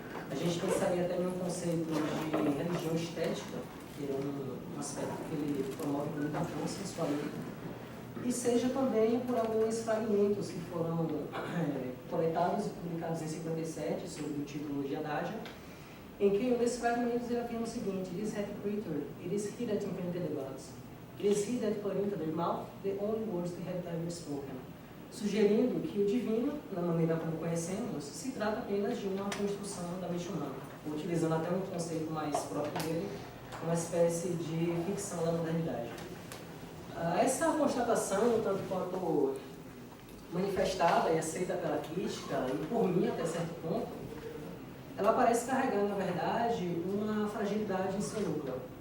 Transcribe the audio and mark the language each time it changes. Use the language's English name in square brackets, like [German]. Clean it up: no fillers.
[Portuguese] A gente pensaria até em um conceito de religião estética, que é um aspecto que ele promove com muita força em sua letra. E seja também por alguns fragmentos que foram coletados e publicados em 57, sob o título de Adágio, em que um desses fragmentos ele afirma o seguinte: [English] This happy creature, it is he that invented the gods. It is he that put into their mouth the only words they have ever spoken. [Portuguese] Sugerindo que o divino, na maneira como conhecemos, se trata apenas de uma construção da mente humana, utilizando até um conceito mais próprio dele, uma espécie de ficção da modernidade. Essa constatação, tanto quanto manifestada e aceita pela crítica, e por mim até certo ponto, ela parece carregar, na verdade, uma fragilidade em seu núcleo.